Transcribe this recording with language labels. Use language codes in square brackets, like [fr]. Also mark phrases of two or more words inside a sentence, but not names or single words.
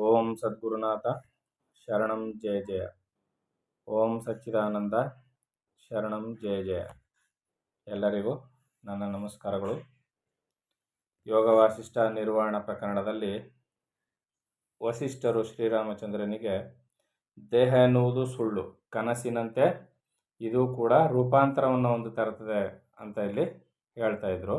[sa] ಓಂ ಸದ್ಗುರುನಾಥ ಶರಣಂ ಜಯ ಜಯ. ಓಂ ಸಚ್ಚಿದಾನಂದ ಶರಣಂ ಜಯ ಜಯ. [kn] ಎಲ್ಲರಿಗೂ ನನ್ನ ನಮಸ್ಕಾರಗಳು. ಯೋಗ ವಾಸಿಷ್ಠ ನಿರ್ವಾಣ ಪ್ರಕರಣದಲ್ಲಿ ವಸಿಷ್ಠರು ಶ್ರೀರಾಮಚಂದ್ರನಿಗೆ ದೇಹ ಎನ್ನುವುದು ಸುಳ್ಳು, ಕನಸಿನಂತೆ ಇದು ಕೂಡ ರೂಪಾಂತರವನ್ನು ಹೊಂದುತ್ತಿರುತ್ತದೆ ಅಂತ ಇಲ್ಲಿ ಹೇಳ್ತಾ ಇದ್ರು.